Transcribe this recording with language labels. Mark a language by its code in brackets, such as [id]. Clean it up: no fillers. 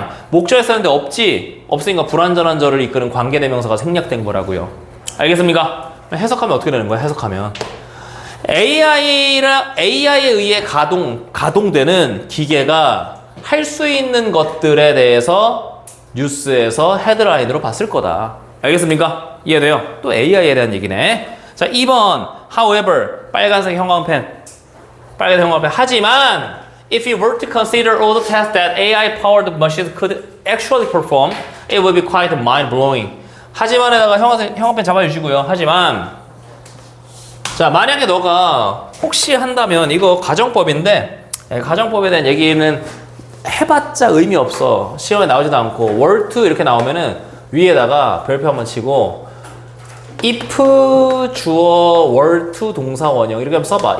[ko] 목적어 있어야 되는데 없지? 없으니까 불완전한 절을 이끄는 관계대명사가 생략된 거라고요. 알겠습니까? 해석하면 어떻게 되는 거야? 해석하면 AI에 의해 가동되는 기계가 할 수 있는 것들에 대해서 뉴스에서 헤드라인으로 봤을 거다. 알겠습니까? 이해돼요? 또 AI에 대한 얘기네. 자, 2번 [en] however [ko] 빨간색 형광펜 하지만 [en] if you were to consider all the tasks that AI-powered machines could actually perform, it would be quite mind-blowing. [ko] 하지만에다가 형광펜 잡아주시고요. 하지만 자, 만약에 너가 혹시 한다면 이거 가정법인데 가정법에 대한 얘기는 해봤자 의미 없어. 시험에 나오지도 않고 were to 이렇게 나오면은 위에다가 별표 한번 치고 if 주어 were to 동사 원형 이렇게 한번 써봐.